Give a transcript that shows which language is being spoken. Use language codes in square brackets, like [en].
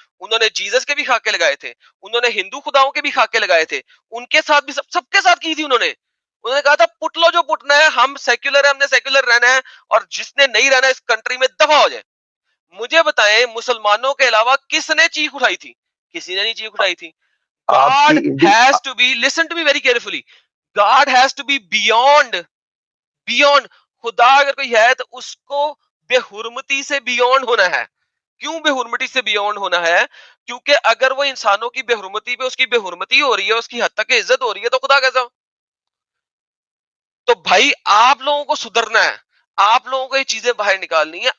[ur] انہوں نے جیزس کے بھی خاکے لگائے تھے، انہوں نے ہندو خداؤں کے بھی خاکے لگائے تھے. ان کے ساتھ بھی سب کے ساتھ کی تھی. انہوں نے کہا تھا پٹ لو جو پٹنا ہے، ہم سیکولر ہیں، ہم نے سیکولر رہنا ہے، اور جس نے نہیں رہنا اس کنٹری میں دفع ہو جائے. مجھے بتائیں مسلمانوں کے علاوہ کس نے چیخ اٹھائی تھی؟ کسی نے نہیں چیخ اٹھائی تھی. آپ [en] God [ur] کی [en] has to be, listen to me very carefully, God has to be beyond. [ur] خدا اگر کوئی ہے تو اس کو بے حرمتی سے بیونڈ ہونا ہے. کیوں بے حرمتی سے بیونڈ ہونا ہے؟ کیونکہ اگر وہ انسانوں کی بے حرمتی پہ اس کی بے حرمتی ہو رہی ہے، اس کی حد تک عزت ہو رہی ہے، تو خدا کیسا؟ تو بھائی آپ لوگوں کو سدھرنا ہے، آپ لوگوں کو یہ چیزیں باہر نکالنی ہے.